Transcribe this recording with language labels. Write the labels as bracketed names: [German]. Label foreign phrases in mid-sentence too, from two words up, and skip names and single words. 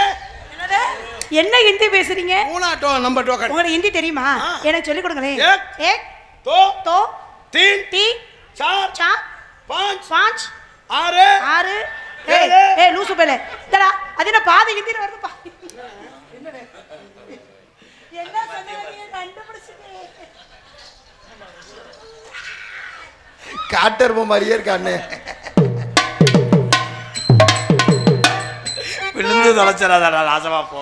[Tamil] என்ன ஹிந்தி பேசுறீங்க? மூணா டோ நம்பர் டோக்கன் உங்களுக்கு ஹிந்தி தெரியுமா? எனக்கு சொல்லி கொடுங்களேன். [Hindi] एक एक दो दो तीन तीन चार चार पाँच पाँच [Tamil] ஆறு ஆறு. ஏய் ஏய் லூசு பேலே இதடா அது என்ன பாதி ஹிந்தில வருதுப்பா. என்ன சொன்னீங்க கண்டுபிடிச்சிட்டே. காட்டர்ம மாதிரியே இருக்கானே விழுந்து தொலைச்சிடாதடா ராசமா போ.